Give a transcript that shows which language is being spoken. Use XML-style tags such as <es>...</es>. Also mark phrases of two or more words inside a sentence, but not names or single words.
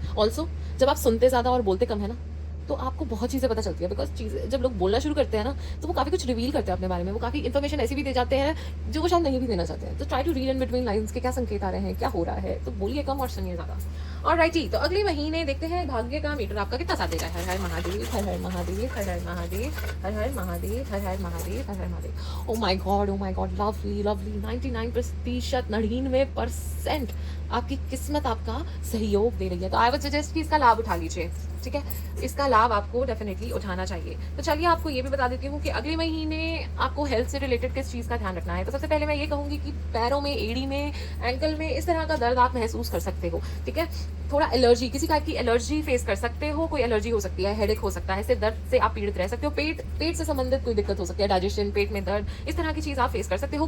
<hi>ऑल्सो जब आप सुनते ज़्यादा और बोलते कम है ना, तो आपको बहुत चीज़ें पता चलती है, बिकॉज चीज़ें जब लोग बोलना शुरू करते हैं ना, तो वो काफ़ी कुछ रिवील करते हैं अपने बारे में, वो काफ़ी इन्फॉर्मेशन ऐसी भी दे जाते हैं जो वो शायद नहीं भी देना चाहते हैं। तो</hi> <en>try to read in between lines</en> <hi>के क्या संकेत आ रहे हैं, क्या हो रहा है, तो बोलिए कम और सुनिए ज़्यादा। और राइट ही, तो अगले महीने देखते हैं भाग्य का मीटर आपका कितना साथ देगा। हर हर महादेव, हर हर महादेव, हर हर महादेव, हर हर महादेव, हर हर महादेव, हर हर महादेव।</hi> <en>oh my god,</en> <hi>लवली 99% 99% आपकी किस्मत आपका सहयोग दे रही है। तो</hi> <en>I would suggest</en> <hi>कि इसका लाभ उठा लीजिए, ठीक है, इसका लाभ आपको डेफिनेटली उठाना चाहिए। तो चलिए आपको ये भी बता देती हूँ कि अगले महीने आपको हेल्थ से रिलेटेड किस चीज़ का ध्यान रखना है। तो सबसे पहले मैं ये कहूँगी कि पैरों में, एड़ी में, एंकल में इस तरह का दर्द आप महसूस कर सकते हो, ठीक है, थोड़ा एलर्जी, किसी टाइप की एलर्जी फेस कर सकते हो, कोई एलर्जी हो सकती है, हेडेक हो सकता है, इससे दर्द से आप पीड़ित रह सकते हो, पेट से संबंधित कोई दिक्कत हो सकती है, डाइजेशन, पेट में दर्द, इस तरह की चीज़ आप फेस कर सकते हो।</hi>